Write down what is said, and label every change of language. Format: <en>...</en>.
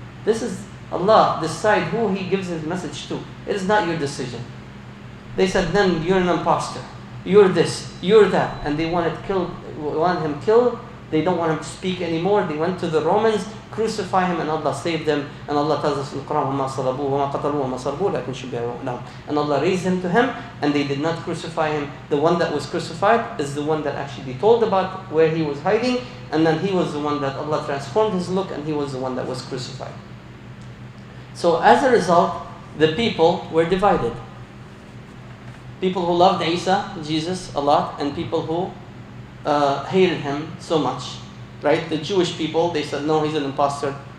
<en>This is Allah, decide who He gives His message to. It is not your decision. They said, then you're an imposter. You're this, you're that. And they wanted him killed. They don't want him to speak anymore. They went to the Romans, crucify him, and Allah saved them. And Allah tells us in the Quran,</en> <ar>وَمَا صَلَبُوهُ وَمَا قَتَلُوهُ وَمَا صَلَبُوهُ لَكِنْ شُبِّهَ لَهُمْ.</ar> <en>And Allah raised him to him, and they did not crucify him. The one that was crucified is the one that actually told about where he was hiding, and then he was the one that Allah transformed his look, and he was the one that was crucified. So as a result, the people were divided. People who loved Isa, Jesus, a lot, and people who hated him so much, right? The Jewish people, they said, no, he's an imposter.</en>